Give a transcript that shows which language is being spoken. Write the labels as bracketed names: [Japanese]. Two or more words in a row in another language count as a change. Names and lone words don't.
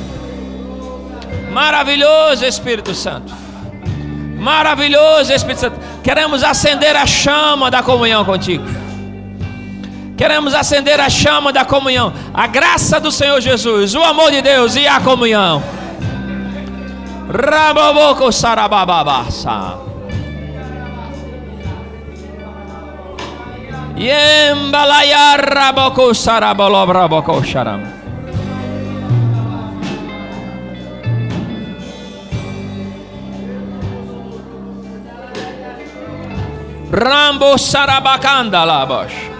[Portuguese] Maravilhoso Espírito Santo. Maravilhoso Espírito Santo. Queremos acender a chama da comunhão contigo. Queremos acender a chama da comunhão. A graça do Senhor Jesus, o amor de Deus e a comunhão. Rababoko sarababasa. Yembalaya raboko sarabolobraboko sharam. Rambo sarabakanda labosh.